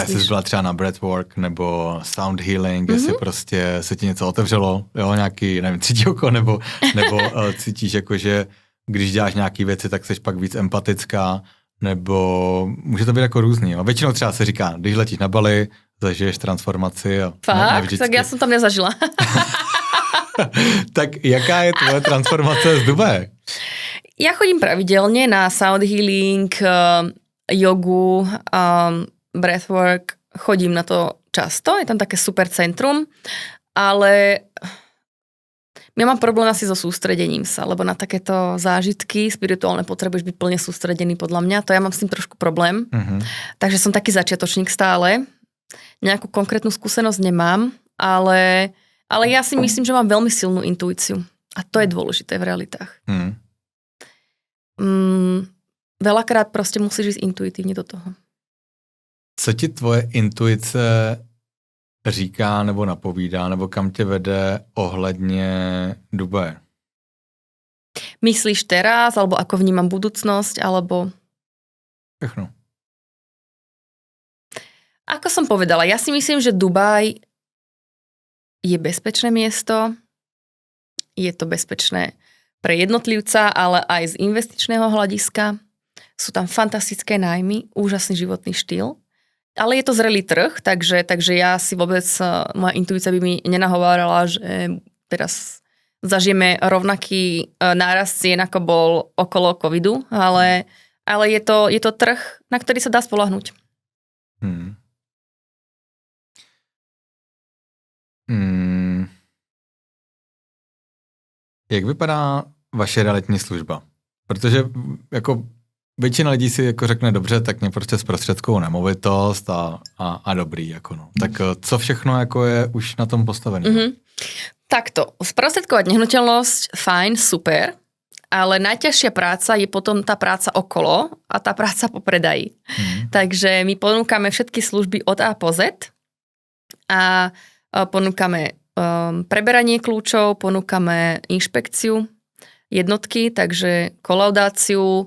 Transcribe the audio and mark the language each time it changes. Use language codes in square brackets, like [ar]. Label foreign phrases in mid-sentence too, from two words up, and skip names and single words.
[cs] Třeba jsi byla třeba na breathwork nebo [en] sound healing, [cs] jestli prostě se ti něco otevřelo, jo, nějaký, nevím, třetí oko, nebo cítíš jako, že když děláš nějaký věci, tak jsi pak víc empatická, nebo může to být jako různý. Jo. Většinou třeba se říká, když letíš na Bali, zažiješ transformaci. A fakt? Tak já jsem tam nezažila. Tak jaká je tvoje transformace z Dubaje? [sk] Ja chodím pravidelne na [en] sound healing, [sk] jogu, breathwork. Chodím na to často, je tam také super centrum, ale ja mám problém asi so sústredením sa, lebo na takéto zážitky spirituálne potrebuješ byť plne sústredený podľa mňa. To ja mám s tým trošku problém. Takže som taký začiatočník stále. Nejakú konkrétnu skúsenosť nemám, ale ja si myslím, že mám veľmi silnú intuíciu. A to je dôležité v realitách. Veľakrát proste musíš ísť intuitívne do toho. [cs] Co ti tvoje intuice říká nebo napovídá, nebo kam tě vede ohledně Dubaje? [sk] Myslíš teraz, alebo ako vnímam budúcnosť, alebo... [cs] Všechno. [sk] Ako som povedala, ja si myslím, že Dubaj je bezpečné miesto. Je to bezpečné pre jednotlivca, ale aj z investičného hľadiska. Sú tam fantastické nájmy, úžasný životný štýl. Ale je to zrelý trh, takže ja si vôbec, moja intuícia by mi nenahovárala, že teraz zažijeme rovnaký nárast cien, ako bol okolo covidu, ale je to trh, na ktorý sa dá spoľahnúť. [cs] Jak vypadá vaše realitní služba? Protože jako většina lidí si jako řekne dobře, tak mě prostě zprostředkovou nemovitost a dobrý. Jako no. Tak co všechno jako je už na tom postavené? [sk] Takto, sprostredkovať nehnuteľnosť, fajn, super, ale najťažšia práca je potom tá práca okolo a tá práca po predaji. Takže my ponúkame všetky služby od A po Z a ponúkame preberanie kľúčov, ponúkame inšpekciu jednotky, takže kolaudáciu.